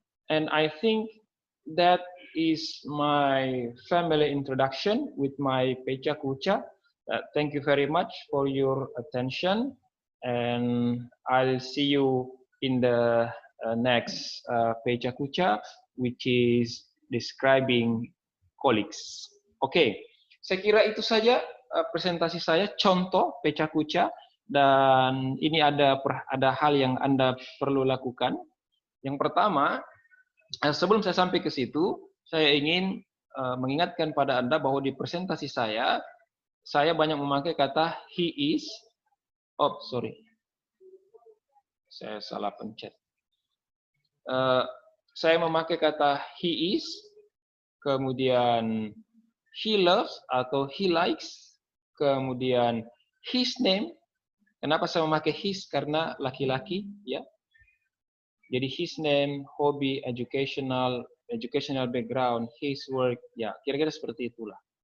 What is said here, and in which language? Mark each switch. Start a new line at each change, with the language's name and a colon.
English: And I think that is my family introduction with my Pecha Kucha. Thank you very much for your attention, and I'll see you in the next Pecha Kucha, which is describing colleagues.
Indonesian: Oke, saya kira itu saja presentasi saya, contoh Pecha Kucha, dan ini ada hal yang Anda perlu lakukan. Yang pertama, sebelum saya sampai ke situ, saya ingin mengingatkan pada Anda bahwa di presentasi saya banyak memakai kata he is.
English: Oh, sorry.
Indonesian: Saya salah pencet. Saya memakai kata he is, kemudian he loves atau he likes, kemudian his name. Kenapa saya memakai his? Karena laki-laki, ya. Jadi
English: his name, hobby, educational background, his work,
Indonesian: ya kira-kira seperti itulah.